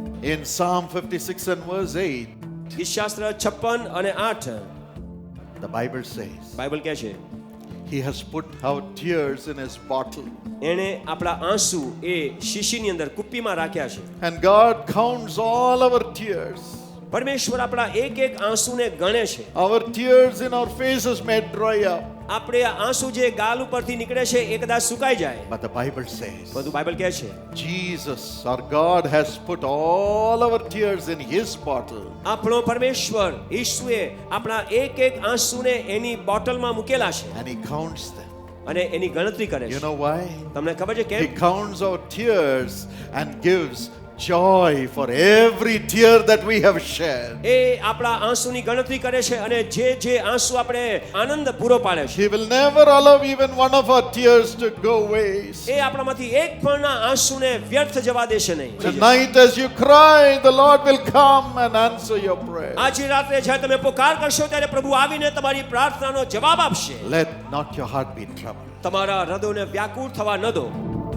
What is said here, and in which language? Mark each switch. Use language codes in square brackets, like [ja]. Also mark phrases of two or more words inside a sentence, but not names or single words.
[en] In Psalm 56 and verse 8, [gu] ગીતશાસ્ત્ર 56 અને 8 [en] the Bible says, [gu] બાઇબલ કહે છે [en] He has put our tears in His bottle. [gu] એણે આપણા આંસુ એ શીશીની અંદર કુપ્પીમાં રાખ્યા છે. [en] And God counts all our tears. [gu] પરમેશ્વર આપણા એક એક આંસુને ગણે છે. [en] Our tears in our faces may dry up. [gu] આપણે આંસુ જે ગાલ ઉપરથી નીકળે છે એ કદાચ સુકાઈ જાય, [en] But the Bible says, [gu] બધું બાઇબલ કહે છે [en] Jesus, our God, has put all our tears in His bottle. [gu] આપણો પરમેશ્વર ઈશ્વરે આપણા એક એક આંસુને એની બોટલમાં મૂકેલા છે [en] And He counts them. [gu] અને એની ગણતરી કરે [en] You [gu] છે. [en] know why? [gu] તમને ખબર છે [en] He [gu] કેમ? [en] counts our tears and gives joy for every tear that we have shed. [gu] એ આપણા આંસુની ગણતરી કરે છે અને જે જે આંસુ આપણે આનંદ પૂરો પાડે છે [en] He will never allow even one of our tears to go waste. [gu] એ આપણામાંથી એક પણના આંસુને વ્યર્થ જવા દેશે નહીં. [en] Tonight, as you cry, the Lord will come and answer your prayer. [gu] આજે રાત્રે જ્યારે તમે પુકાર કરશો ત્યારે પ્રભુ આવીને તમારી પ્રાર્થનાનો જવાબ આપશે. [en] Let not your heart be troubled. [gu] તમારા હૃદયને વ્યાકુળ થવા ન દો.